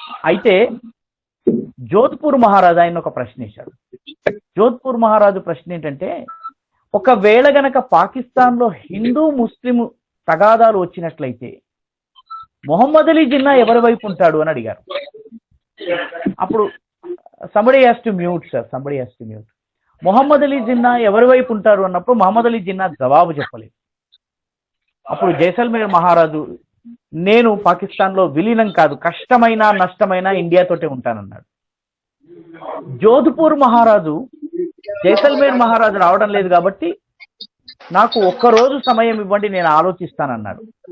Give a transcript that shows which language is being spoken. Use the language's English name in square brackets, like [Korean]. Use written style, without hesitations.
[Telugu] అయితే జోధ్పూర్ మహారాజు ఆయన ఒక ప్రశ్న వేశాడు. జోధ్పూర్ మహారాజు ప్రశ్న ఏంటంటే, ఒకవేళ గనక పాకిస్తాన్లో హిందూ ముస్లిం తగాదాలు వచ్చినట్లయితే మొహమ్మద్ అలీ జిన్నా ఎవరి వైపు ఉంటాడు అని అడిగారు. అప్పుడు [English] somebody has to mute sir, somebody has to mute. [Telugu] Mohammed Ali Jinnah ఎవరి వైపు ఉంటారు అన్నప్పుడు మొహమ్మద్ అలీ జిన్నా జవాబు చెప్పలేదు. అప్పుడు జైసల్మేర్ మహారాజు, నేను పాకిస్తాన్లో విలీనం కాదు, కష్టమైన నష్టమైన ఇండియాతోటే ఉంటానన్నాడు. జోధ్పూర్ మహారాజు, జైసల్మేర్ మహారాజు రావడం లేదు కాబట్టి నాకు ఒక్కరోజు సమయం ఇవ్వండి, నేను ఆలోచిస్తానన్నాడు.